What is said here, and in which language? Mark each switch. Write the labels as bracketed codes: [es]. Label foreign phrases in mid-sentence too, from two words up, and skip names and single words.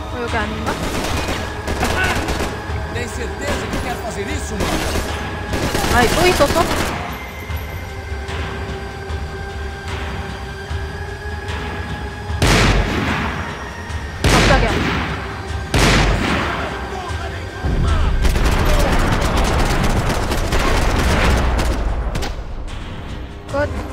[ko] 여기 아닌가? [pt] Tem certeza que quer fazer isso, mano? [ko] 아이, 또 있었어? 깜짝이야. 끝.